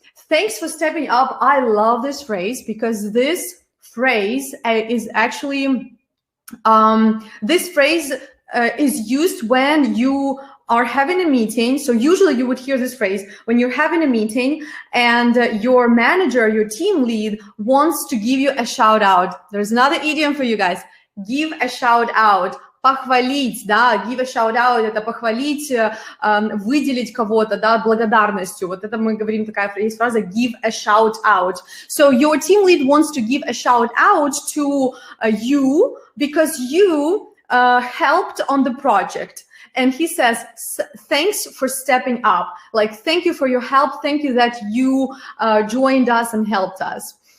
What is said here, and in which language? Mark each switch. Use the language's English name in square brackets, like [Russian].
[English] Thanks for stepping up. I love this phrase because this phrase is actually this phrase is used when you are having a meeting. So usually you would hear this phrase when you're having a meeting and your manager, your team lead wants to give you a shout out. There's another idiom for you guys. Give a shout out. [Russian] Похвалить, да, [English] give a shout out, [Russian] это похвалить, выделить кого-то, да, благодарностью. Вот это мы говорим, такая есть фраза [English] give a shout out. So your team lead wants to give a shout out to you because you helped on the project. And he says, thanks for stepping up. Like, thank you for your help. Thank you that you joined us and helped us.